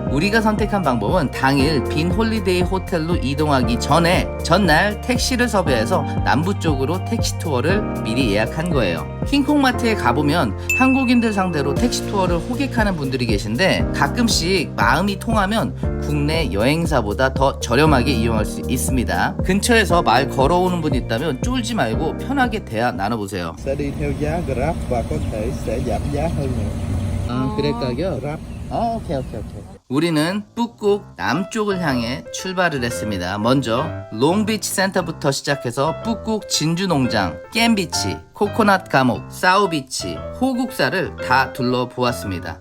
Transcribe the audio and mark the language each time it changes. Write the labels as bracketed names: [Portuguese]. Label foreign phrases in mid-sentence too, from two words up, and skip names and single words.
[Korean] 우리가 선택한 방법은 당일 빈 홀리데이 호텔로 이동하기 전에 전날 택시를 섭외해서 남부 쪽으로 택시 투어를 미리 예약한 거예요. 킹콩마트에 가보면 한국인들 상대로 택시 투어를 호객하는 분들이 계신데 가끔씩 마음이 통하면 국내 여행사보다 더 저렴하게 이용할 수 있습니다. 근처에서 말 걸어오는 분 있다면 쫄지 말고 편하게 대화 나눠보세요. [Vietnamese] sẽ đi theo giá Grab và có thể sẽ giảm giá hơn nữa. [Korean] 아, 그래 가격? Grab. 오케이. 우리는 북극 남쪽을 향해 출발을 했습니다. 먼저 롱비치 센터부터 시작해서 북극 진주농장, 깸비치, 코코넛 감옥, 사우비치, 호국사를 다 둘러보았습니다.